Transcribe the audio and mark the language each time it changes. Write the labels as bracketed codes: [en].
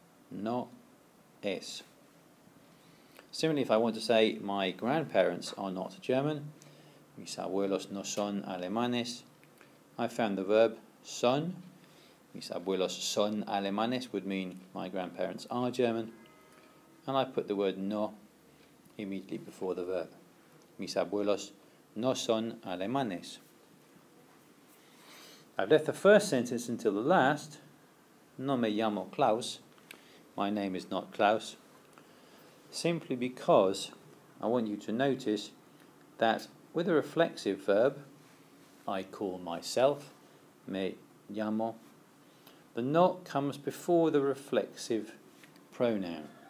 [es] No es. [en] Similarly, if I want to say my grandparents are not German, [es] mis abuelos no son alemanes, [en] I found the verb son. [es] Mis abuelos son alemanes [en] would mean my grandparents are German, and I put the word no immediately before the verb. [es] Mis abuelos no son alemanes. [en] I've left the first sentence until the last. [es] No me llamo Klaus. [en] My name is not Klaus. Simply because I want you to notice that with a reflexive verb, I call myself, [es] me llamo, [en] the not comes before the reflexive pronoun.